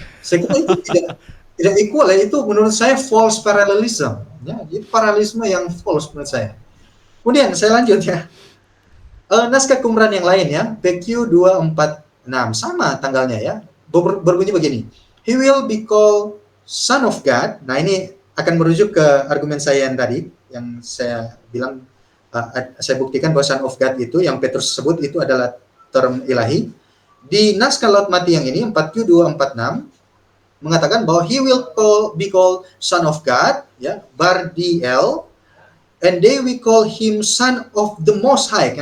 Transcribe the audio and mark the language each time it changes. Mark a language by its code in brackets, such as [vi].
[id] Saya kira itu tidak equal ya, itu menurut saya [en] false parallelism [id] ya, jadi paralelisme yang false menurut saya. Kemudian saya lanjut ya. Naskah Qumran yang lain ya, PQ246 sama tanggalnya ya. Berbunyi begini. [en] He will be called Son of God. [id] Nah, ini akan merujuk ke argumen saya yang tadi yang saya bilang saya buktikan bahwa Son of God itu yang Petrus sebut itu adalah term ilahi. Di naskah Laut Mati yang ini 4Q246 mengatakan bahwa [en] he will be called Son of God [id] ya, Bardiel, [en] and they will call him Son of the Most High.